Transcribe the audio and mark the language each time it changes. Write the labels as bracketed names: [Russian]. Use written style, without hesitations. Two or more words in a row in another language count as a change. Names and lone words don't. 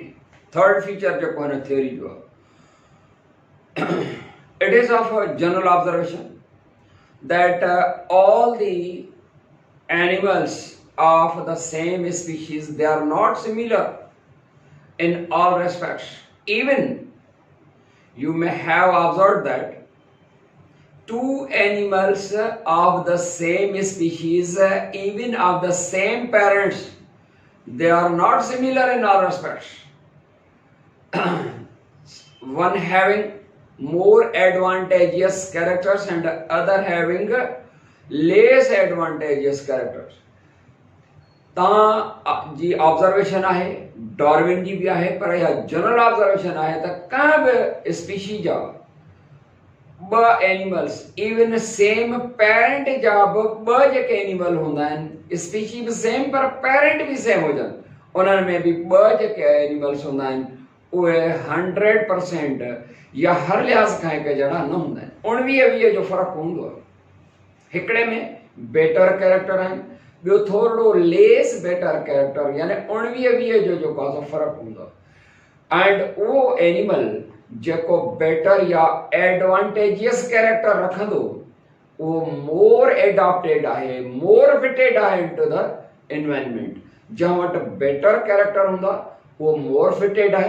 [English] third feature [Sindhi] जेको है थ्योरी जो [English] it is of general observation that all the animals of the same species they are not similar in all respects. Even you may have observed that two animals of the same species, even of the same parents, they are not similar in all respects. One having more advantageous characters and other having less advantageous characters. [Sindhi] तव्हां जी ऑब्ज़र्वेशन आहे, डार्विन जी बि आहे, पर इहा [English] general observation [Sindhi] आहे त कंहिं बि स्पीशीज़ जा ॿ एनिमल्स [English] even same parent [Sindhi] जा बि ॿ जेके एनिमल हूंदा आहिनि, स्पीशी बि सेम पर पेरेंट बि सेम हुजनि, उन्हनि में बि ॿ जेके एनिमल्स हूंदा आहिनि उहे 100% या हर लिहाज़ खां हिक जहिड़ा न हूंदा आहिनि। 19-20 जो फ़र्क़ु हूंदो आहे। हिकिड़े में [English] better character [Sindhi] आहिनि, ॿियो थोरो [English] less better character, [Sindhi] यानी 19-20 जो जेको आहे फ़र्क़ु हूंदो आहे। एंड उहो एनिमल जेको बेटर या [English] advantageous character [Sindhi] रखंदो उहो [English] more adapted [Sindhi] आहे, [English] more fitted [Sindhi] आहे [English] into the environment. [Sindhi] जंहिं वटि [English] better character [Sindhi] हूंदा उहो [English] more fitted [Sindhi] आहे।